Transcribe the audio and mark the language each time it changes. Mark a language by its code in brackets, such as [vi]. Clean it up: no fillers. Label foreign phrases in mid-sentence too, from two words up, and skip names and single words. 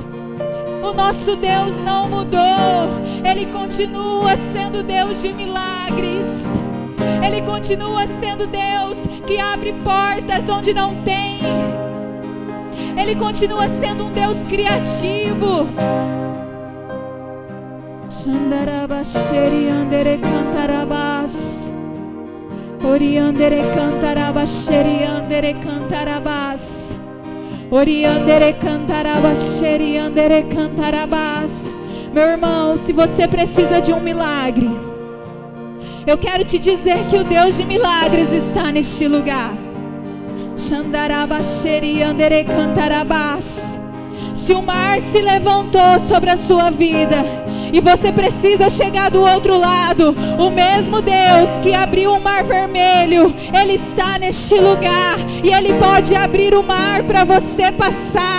[pt] O nosso Deus não mudou, Ele continua sendo Deus de milagres. Ele continua sendo Deus que abre portas onde não tem. Ele continua sendo um Deus criativo. Xandarabasheri andere cantarabas. Oriandere cantarabasheri andere cantarabas. Oriandere cantarabasheri andere cantarabas. Meu irmão, se você precisa de um milagre, eu quero te dizer que o Deus de milagres está neste lugar. Xandarabasheri andere cantarabas. Se o mar se levantou sobre a sua vida e você precisa chegar do outro lado, o mesmo Deus que abriu o mar vermelho, Ele está neste lugar e Ele pode abrir o mar para você passar.